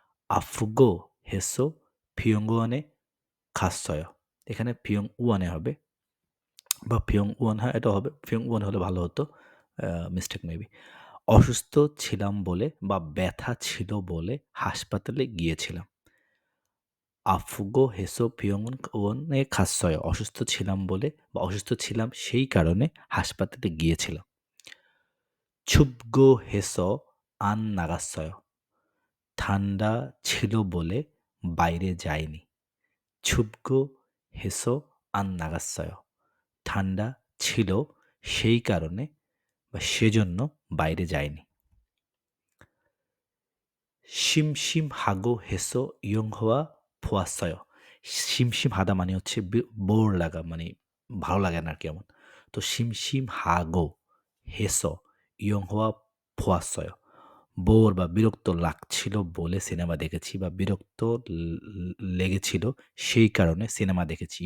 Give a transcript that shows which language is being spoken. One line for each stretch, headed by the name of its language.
Korean: 아프고 해서 병원에 갔어요.
Bangla: এখানে 병원에 হবে বা 병원 হ্যাঁ, এটাও হবে। 병원 হলে ভালো হতো। Mistake maybe. অসুস্থ ছিলাম বলে বা ব্যথা ছিল বলে হাসপাতালে গিয়েছিলাম।
Korean: আফুগো হেসো ওনে খাসসয়
Bangla: অসুস্থ ছিলাম বলে বা অসুস্থ ছিলাম সেই কারণে হাসপাতালে গিয়েছিলাম।
Korean: 춥고 해서 안 나갔어요.
Bangla: ঠান্ডা ছিল বলে বাইরে যাইনি।
Korean: 춥고 해서 안 나갔어요.
Bangla: ঠান্ডা ছিল সেই কারণে বা সেজন্য বাইরে যাইনি।
Korean: 심심하고 해서 영화 보았어요.
Bangla: 심심하다 মানে হচ্ছে বোর লাগা মানে ভালো লাগে না আরকি এমন।
Korean: তো 심심하고 해서 영화 보았어요.
Bangla: বোর বা বিরক্ত লাগছিল বলে সিনেমা দেখেছি বা বিরক্ত লেগেছিল সেই কারণে সিনেমা দেখেছি।